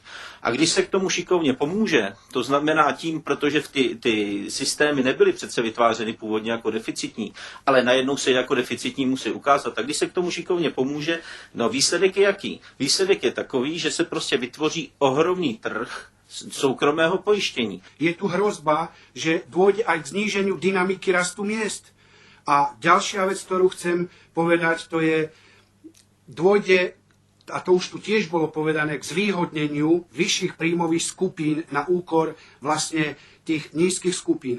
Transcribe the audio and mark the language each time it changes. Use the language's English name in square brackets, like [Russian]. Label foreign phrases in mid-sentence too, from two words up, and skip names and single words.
[Czech] A když se k tomu šikovně pomůže, to znamená tím, protože ty systémy nebyly přece vytvářeny původně jako deficitní, ale najednou se jako deficitní musí ukázat. Tak když se k tomu šikovně pomůže, no výsledek je jaký? Výsledek je takový, že se prostě vytvoří ohromný trh soukromého pojištění. [Slovak] Je tu hrozba, že dôjde aj k zníženiu dynamiky rastu miest. A ďalšia vec, ktorú chcem povedať, to je, dôjde, a to už tu tiež bolo povedané, k zvýhodneniu vyšších príjmových skupín na úkor vlastne tých nízkych skupín.